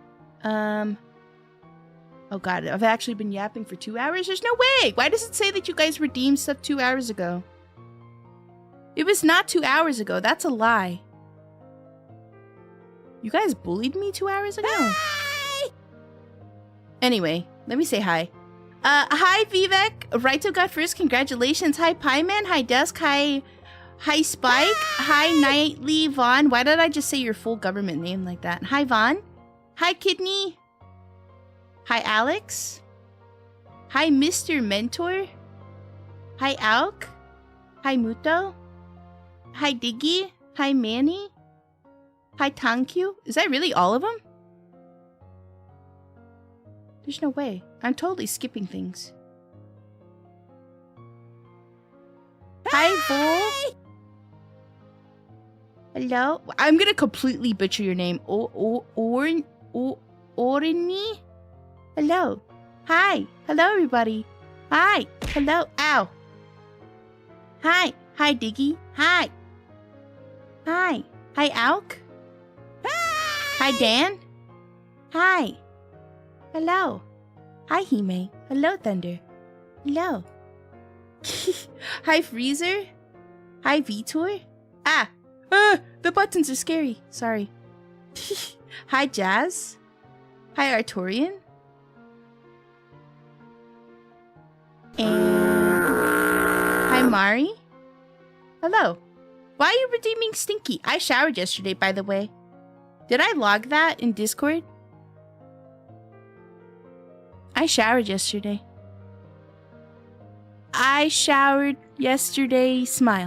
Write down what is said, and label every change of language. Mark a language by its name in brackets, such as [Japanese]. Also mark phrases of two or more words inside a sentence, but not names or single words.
[English] Oh god, I've actually been yapping for 2 hours? There's no way! Why does it say that you guys redeemed stuff 2 hours ago? It was not 2 hours ago. That's a lie. You guys bullied me 2 hours ago? Hi! Anyway, let me say hi. Hi Vivek. Raito got first. Congratulations. Hi Pieman. Hi Dusk. Hi Spike. Hi Nightly Vaughn. Why did I just say your full government name like that? Hi Vaughn. Hi Kidney. Hi Alex. Hi Mr. Mentor. Hi Alk. Hi Muto. Hi Diggy. Hi Manny. Hi Tankyu. Is that really all of them? There's no way. I'm totally skipping things. Hi Vol. Hello. I'm gonna completely butcher your name. Orini? Hello. Hi. Hello everybody. Hi. Hello. Ow. Hi. Hi Diggy. Hi. Hi. Hi Alk. Hi Dan. Hi. Hello. Hi Heme. Hello Thunder. Hello. Hi Freezer. Hi Vitor. The buttons are scary. Sorry. Hi Jazz. Hi Artorian. And hi Mari. Hello. Why are you redeeming Stinky? I showered yesterday, by the way. Did I log that in Discord? I showered yesterday. I showered yesterday. Smile.